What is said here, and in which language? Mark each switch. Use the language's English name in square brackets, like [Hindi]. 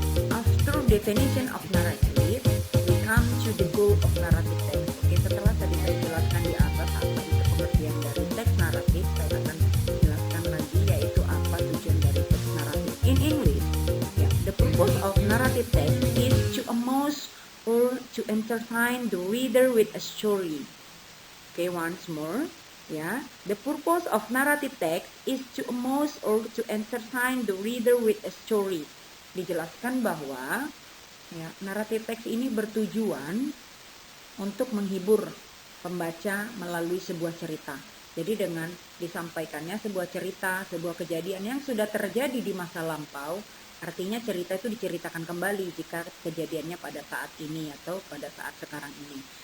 [English] After definition of narrative, we come to the goal of narrative text. [Indonesian] Oke, setelah tadi saya jelaskan di atas apa itu pengertian dari teks naratif, saya akan jelaskan lagi yaitu apa tujuan dari teks naratif. [English] In English, the purpose of narrative text is to amuse or to entertain the reader with a story. Okay, once more. The purpose of narrative text is to amuse or to entertain the reader with a story. [Indonesian] Dijelaskan bahwa naratif teks ini bertujuan untuk menghibur pembaca melalui sebuah cerita. Jadi dengan disampaikannya sebuah cerita, sebuah kejadian yang sudah terjadi di masa lampau, artinya cerita itu diceritakan kembali jika kejadiannya pada saat ini atau pada saat sekarang ini.